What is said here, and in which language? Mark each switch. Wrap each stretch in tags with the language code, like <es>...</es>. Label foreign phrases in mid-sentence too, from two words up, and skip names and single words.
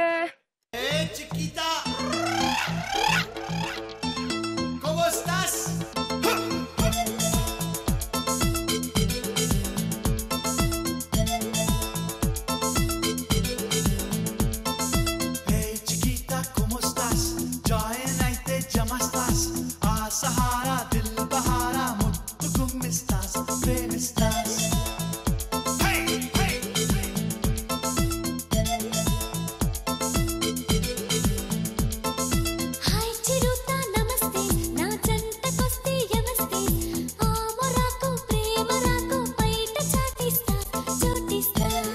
<es>Hey chiquita, ¿cómo estás? Hey chiquita, ¿cómo estás?</es> <te>Join అయితే జమస్తాస్ ఆ సహారా దిల్ బహారా ముద్దు గుమ్మిస్తాస్ ప్రేమిస్తాస్.</te> <en>Hey hey hey.</en> <te>హాయ్ చిరుత నమస్తే నా జంటకొస్తే యమస్తే ఆమరాకు ప్రేమరాకు బయట చాటిస్తా చోటిస్తా.</te>